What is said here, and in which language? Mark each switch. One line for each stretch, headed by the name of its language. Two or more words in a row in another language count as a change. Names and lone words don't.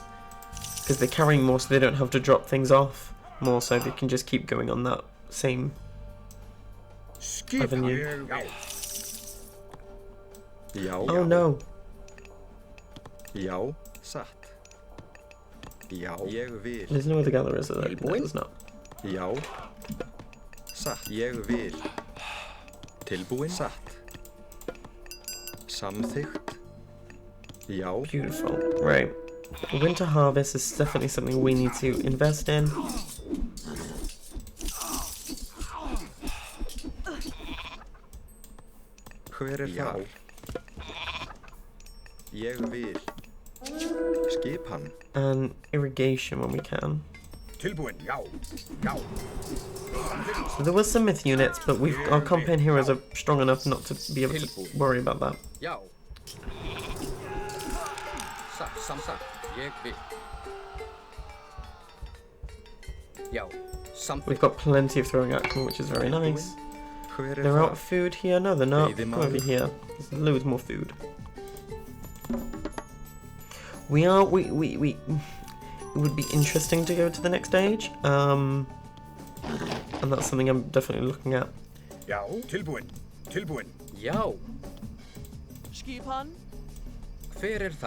English: Because they're carrying more, so they don't have to drop things off more, so they can just keep going on that same avenue. Oh no.
Icelandic: Já, ég vil.
English: There's no other gather, is there? No, there's not.
Icelandic: Já. Satt. Ég vil. Tilbúin. Satt. Samþykkt. Já.
English: Beautiful. Right. Winter harvest is definitely something we need to invest in.
Icelandic: Hver það? Ég vil. Skipan.
English: And irrigation when we can.
Icelandic: Tilbúin, já, já.
English: So there was some myth units, but our campaign heroes are strong enough not to be able to worry about that.
Icelandic: Já. Satt. Ég vil. Já.
English: We've got plenty of throwing action, which is very nice.
Icelandic: Hver
English: They're out
Icelandic: það?
English: of food here. No, they're not. Come over here. There's loads more food. We. It would be interesting to go to the next stage. And that's something I'm definitely looking at.
Icelandic: Já, tilbúin, tilbúin. Já. Skipan. Hver þar?